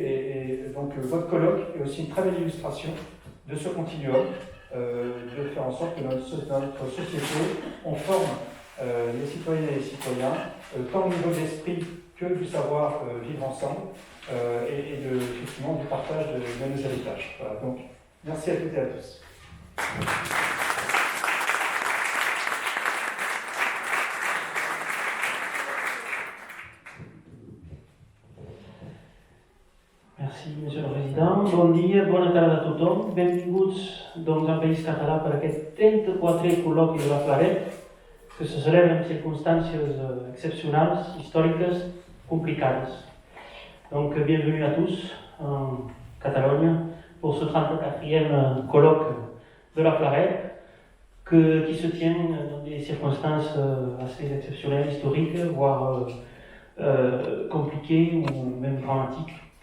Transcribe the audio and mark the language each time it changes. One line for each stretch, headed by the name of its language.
French: Et donc votre colloque est aussi une très belle illustration de ce continuum, de faire en sorte que dans notre société, on forme les citoyennes et les citoyens, tant au niveau de l'esprit que du savoir vivre ensemble, et effectivement du partage de nos héritages. Voilà, donc merci à toutes et à tous. Merci, Monsieur le Président.
Catalan: Bon dia, bona tarda a tothom. Benvinguts doncs, al País Català per aquest 34è col·loqui de la Flaret, que se celebra en circumstàncies excepcionals, històriques, complicades.
French: Donc, bienvenue à tous en Catalogne pour ce 34e colloque de la Flaret, qui se tient dans des circonstances assez exceptionnelles, historiques, voire compliquées ou même dramatiques.